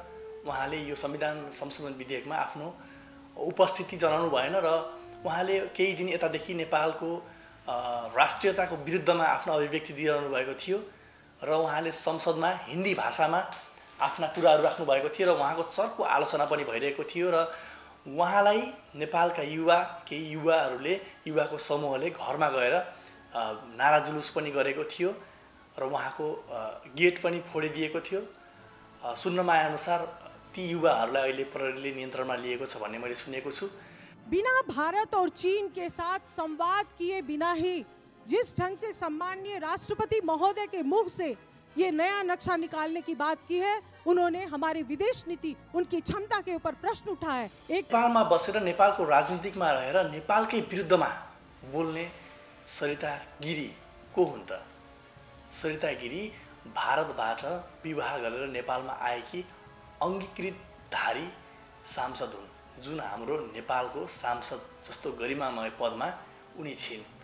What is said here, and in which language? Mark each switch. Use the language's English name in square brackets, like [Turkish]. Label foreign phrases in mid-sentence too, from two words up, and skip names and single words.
[Nepali] उहाँले यो संविधान संशोधन विधेयकमा आफ्नो उपस्थिति जनाउनु भएन र उहाँले केही दिन यतादेखि नेपालको राष्ट्रियताको विरुद्धमा आफ्नो अभिव्यक्ति दिइरहनु भएको थियो र उहाँले संसदमा हिन्दी भाषामा आफ्ना कुराहरू राख्नु भएको थियो र उहाँको चर्को आलोचना पनि भइरहेको थियो र उहाँलाई नेपालका केही युवाको समूहले घरमा गएर नारा जुलुस पनि गरेको थियो र उहाँको गेट पनि फोडिदिएको थियो। सुन्नमा आएअनुसार ती युवाहरूलाई अहिले प्रहरीले नियन्त्रणमा लिएको छ भन्ने मैले सुनेको छु। [Hindi] बिना भारत और चीन के साथ संवाद किए बिना ही जिस ढंग से सम्माननीय राष्ट्रपति महोदय के मुख से ये नया नक्शा निकालने की बात की है, उन्होंने हमारी विदेश नीति, उनकी क्षमता के ऊपर प्रश्न उठाए। [Nepali] नेपालमा बसेर नेपालको राजनीतिकमा रहेर नेपालकै विरुद्धमा बोल्ने सरिता गिरी को हुन् त? सरिता गिरी भारतबाट विवाह गरेर नेपालमा आएकी अङ्गीकृतधारी सांसद हुन्, जुन हाम्रो नेपालको सांसद जस्तो गरिमामय पदमा उनी छिन्।